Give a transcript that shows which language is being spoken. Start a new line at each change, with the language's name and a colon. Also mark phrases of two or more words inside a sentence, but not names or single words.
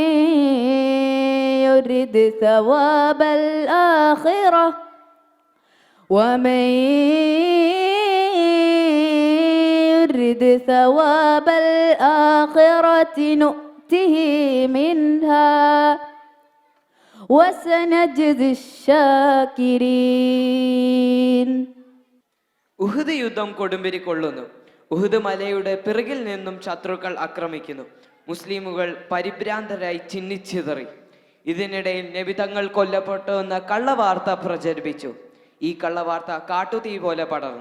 Arabic: يرد ثواب الآخرة ومن يرد ثواب الآخرة نؤته منها وسنجزي الشاكرين.
Malayalam: ഉഹുദ് യുദ്ധം കൊടുമ്പിരി കൊള്ളുന്നു. ഉഹുദ് മലയുടെ പിറകിൽ നിന്നും ശത്രുക്കൾ ആക്രമിക്കുന്നു. മുസ്ലിമുകൾ പരിഭ്രാന്തരായി ചിന്നിച്ചിതറി. ഇതിനിടയിൽ നബി തങ്ങൾ കൊല്ലപ്പെട്ടു എന്ന കള്ളവാർത്ത പ്രചരിപ്പിച്ചു. ഈ കള്ളവാർത്ത കാട്ടുതീ പോലെ പടർന്നു.